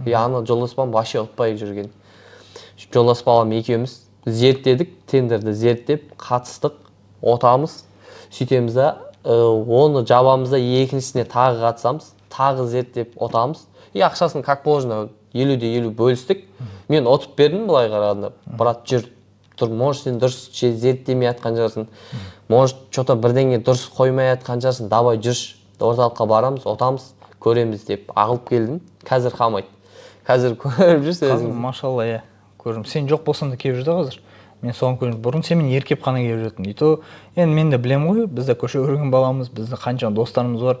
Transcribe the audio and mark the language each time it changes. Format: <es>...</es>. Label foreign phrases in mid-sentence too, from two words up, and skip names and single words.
<kk>И ана жолдаспағым вообще отпай жүрген. Жолдаспағым екеуміз зерттедік, тендерді зерттеп, қатыстық, отамыз, сөйтеміз да, оны жабамыз да екіншісіне тағы қатысамыз, тағы зерттеп отамыз. И ақшасын</kk> <ru>как положено</ru> <kk>50-50 бөлістік. Мен отып бердім былай қарағанда. Брат, жүр, тұр, может сен дұрыс зерттемей атқан жарсың,</kk> <ru>может что-то</ru> <kk>бірдеңе дұрыс қоймай атқан жарсың, давай жүрш, орталыққа барамыз, отамыз, көреміз деп ағылып келдім. Қазір қалмайды. Қазір көріп жүрсіз. Қазір машалла, көрдім. Сен жоқ болсаң да келіп жүрді қазір. Мен соған көрдім. Бұрын сен мен еркеп қана келіп жүрдің.</kk> <ru>И то</ru> <kk>енді мен де білем ғой, бізде көше көрген баламыз, бізде қанша достарымыз бар.</kk>